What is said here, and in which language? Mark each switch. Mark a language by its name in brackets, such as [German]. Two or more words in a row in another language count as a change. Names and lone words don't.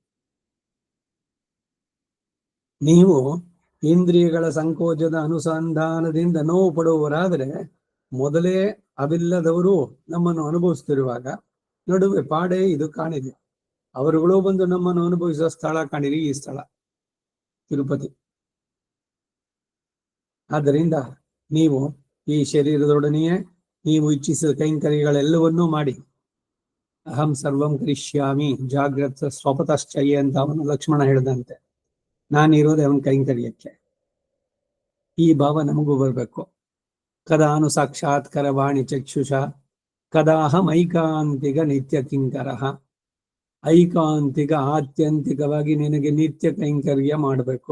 [Kannada] ನೀವು ಇಂದ್ರಿಯಗಳ ಸಂಕೋಚದ ಅನುಸಂಧಾನದಿಂದ ನೋವು ಪಡುವವರಾದರೆ, ಮೊದಲೇ ಅವಿಲ್ಲದವರು ನಮ್ಮನ್ನು ಅನುಭವಿಸ್ತಿರುವಾಗ ನಡುವೆ ಪಾಡೆ ಇದು ಕಾಣಿದೆ. ಅವರುಗಳು ಬಂದು ನಮ್ಮನ್ನು ಅನುಭವಿಸುವ ಸ್ಥಳ ಕಾಣಿರಿ ಈ ಸ್ಥಳ ತಿರುಪತಿ. ಆದ್ದರಿಂದ ನೀವು ಈ ಶರೀರದೊಡನೆಯೇ ನೀವು ಇಚ್ಛಿಸಿದ ಕೈಂಕರ್ಯಗಳೆಲ್ಲವನ್ನೂ ಮಾಡಿ. [Sanskrit] ಅಹಂ ಸರ್ವಂ ಕರಿಷ್ಯಾಮಿ ಜಾಗ್ರತ ಸ್ವಪತಶ್ಚಯ [Kannada] ಅಂತ ಅವನು ಲಕ್ಷ್ಮಣ ಹೇಳಿದಂತೆ, ನಾನಿರೋದೇ ಅವನ ಕೈಂಕರ್ಯಕ್ಕೆ. ಈ ಭಾವ ನಮಗೂ ಬರಬೇಕು. [Sanskrit] ಕದಾನು ಸಾಕ್ಷಾತ್ಕರ ವಾಣಿ ಚಕ್ಷುಷ ಕದಾಹಂ ಐಕಾಂತಿಕ ನಿತ್ಯ ಕಿಂಕರಃ. [Kannada] ಐಕಾಂತಿಕ ಆತ್ಯಂತಿಕವಾಗಿ ನಿನಗೆ ನಿತ್ಯ ಕೈಂಕರ್ಯ ಮಾಡಬೇಕು.